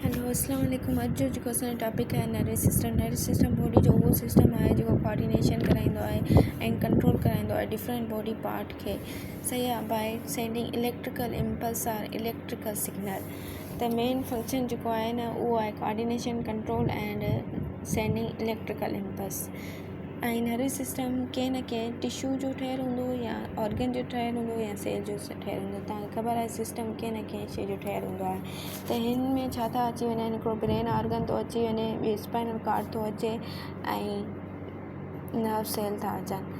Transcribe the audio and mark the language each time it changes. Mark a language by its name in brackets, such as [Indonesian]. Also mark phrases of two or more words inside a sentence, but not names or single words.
[Arabic] السلام عليكم. [Sindhi] अॼु जो जेको असांजो टॉपिक आहे [English] nervous system [Sindhi] बॉडी जो उहो सिस्टम आहे जेको कोऑर्डिनेशन कराईंदो आहे ऐं कंट्रोल कराईंदो आहे [English] different body part [Sindhi] खे, सही आहे, [English] by sending electrical impulse or electrical signal. [Sindhi] त [English] main function [Sindhi] जेको आहे न उहो आहे [English] coordination, control and sending electrical impulse. [Sindhi] ऐं [English] nervous system [Sindhi] कंहिं न कंहिं टिश्यू जो ठहियलु हूंदो या ऑर्गन जो ठहियलु हूंदो या सेल जो ठहियलु हूंदो। तव्हांखे ख़बर आहे सिस्टम कंहिं न कंहिं शइ जो ठहियलु हूंदो आहे। त हिन में छा था अची वञनि, हिकिड़ो [English] brain organ [Sindhi] थो अची वञे, ॿियो [English] spinal cord [Sindhi] थो अचे ऐं [English] nerve cell [Sindhi] था अचनि।